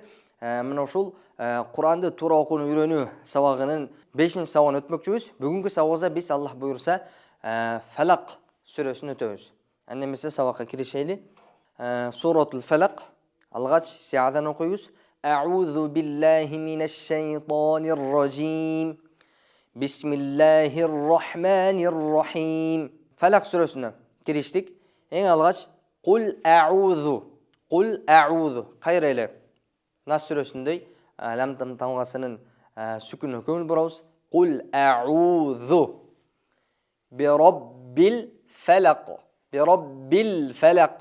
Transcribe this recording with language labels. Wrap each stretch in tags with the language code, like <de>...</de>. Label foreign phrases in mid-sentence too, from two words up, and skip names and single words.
<ky>Мына ушул Куранды туура окууну үйрөнүү сабагынын 5-чи сабагын өтмөкчүбүз. Бүгүнкү сабагыбызда биз Аллах буйрса Фалак сүрөсүн өтөбүз. Анда эмесе сабакка киришели. Суратул Фалак алгач сиядан окуйбуз.</ky> <ar>أعوذ بالله من الشيطان الرجيم. بسم الله الرحمن الرحيم.</ar> <ky>Фалак сүрөсүнө кириштик. Эң алгач</ky> <ar>قل أعوذ</ar> <ky>кайра эле Нас сүрөсүндөй лам тамгасынын сүкүнүнө көңүл бурабыз.</ky> <ar>قل أعوذ برب الفلق.</ar>